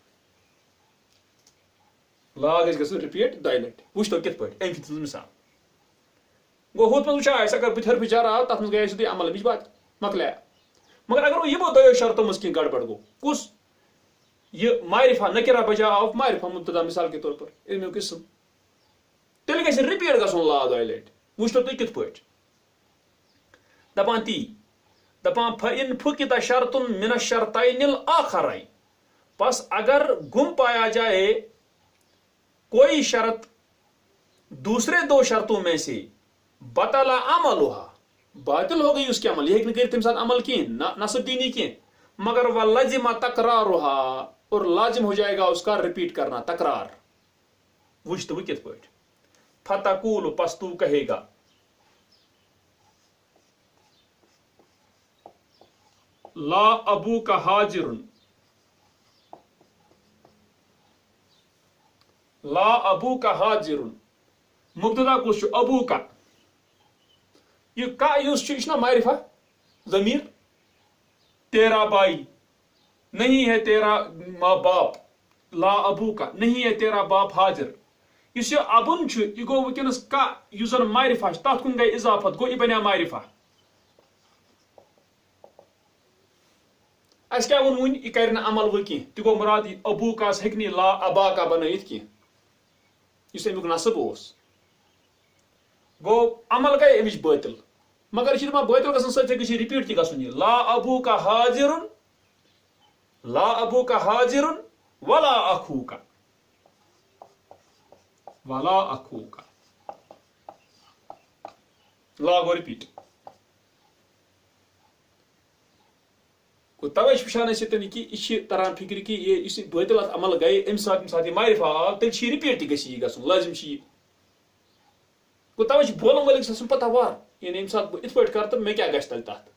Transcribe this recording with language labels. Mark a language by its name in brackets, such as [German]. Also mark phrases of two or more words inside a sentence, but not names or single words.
[Kashmiri] لا گژھِ گژھُن رِپیٖٹ دۄیہِ لٹہِ. وٕچھتو کِتھ پٲٹھۍ أمۍ دِژ مثال. گوٚو ہُتھ منٛز وٕچھو أسۍ اگر بٕتھِ حرفہِ جر آو تتھ منٛز گٔیے سیوٚدُے عمل امِچ بات مۄکلیو. مگر اگر وۄنۍ یِمو دۄیو شرطو منٛز کینٛہہ گڑبڑ گوٚو کُس یہ معرفہ نکرا بجا آو معرفہ مبتدا مثال کے طور پر امیُک اسم تیٚلہِ گژھِ رِپیٖٹ گژھُن لا دۄیہِ لٹہِ. وٕچھتو تُہۍ کِتھ پٲٹھۍ. دپان تی دپان [Arabic] فإن فُقِد شرط من الشرطین الآخرین. [Urdu] بس اگر گم پایا جائے کوئی شرط دوسرے دو شرطوں میں سے [Arabic] بطل عملها [Urdu] باطل ہو گئی اس کے عمل. [Kashmiri] یہ ہیٚکہِ نہٕ کٔرِتھ تمہِ ساتہٕ عمل کینٛہہ نصب دینی کینٛہہ. [Urdu] مگر [Arabic] ولزم تکرارها [Urdu] اور لازم ہو جائے گا اس کا رپیٹ کرنا تکرار. [Kashmiri] وچھ تو کت پٲٹھۍ. [Arabic] فتقول [Urdu] پس تو کہے گا [Arabic] لا ابو کا حاضر لا ابو کا حاضر. [Kashmiri] مبتدا کس چھُ [Arabic] ابو کا. [Kashmiri] یہ کا یُس چھُ یہِ چھُنہ معرفہ ضمیر. [Urdu] تیرا بھائی نہیں ہے تیرا ماں باپ. [Arabic] لا ابو کا [Urdu] نہیں ہے تیرا باپ حاضر. [Kashmiri] یُس یہِ ابُن چھُ یہِ گوٚو وٕنکیٚنس کا یُس زن معرفہ چھُ تتھ کُن گٔے اضافت گوٚو یہِ بنیو معرفہ. اَسہِ کیٛاہ ووٚن وُنہِ یہِ کرِ نہٕ عمل وۄنۍ کینٛہہ تہِ گوٚو مُراد یہِ ابوٗ کاس ہیٚکہِ نہٕ یہِ [Arabic] لا ابا کا [Kashmiri] بنٲیِتھ کینٛہہ یُس امیُک نصب اوس. گوٚو عمل گٔے امِچ باطل. مگر یہِ چھِ دپان باطل گژھن سۭتۍ گژھِ یہِ رِپیٖٹ تہِ گژھُن. [Arabic] یہِ لا ابوٗ کا حاضرن لا ابوٗ کا حاضرن ولا اخوٗ کا ولا اخوٗ کا. [Kashmiri] لا گوٚو رِپیٖٹ. توے چھِ وٕچھان أسۍ ییٚتٮ۪ن کہِ یہِ چھِ تران فِکرِ کہِ یُس یہِ باطل اتھ عمل گٔے امہِ ساتہٕ یہِ معرفہ آو تیٚلہِ چھِ یہِ رِپیٖٹ تہِ گژھِ یہِ گژھُن لٲزم چھِ یہِ. گوٚو توے چھِ بولن وٲلِس آسان پتہ وار یعنی ییٚمہِ ساتہٕ بہٕ یِتھ پٲٹھۍ کرٕ تہٕ مےٚ کیٛاہ گژھِ تیٚلہِ تتھ.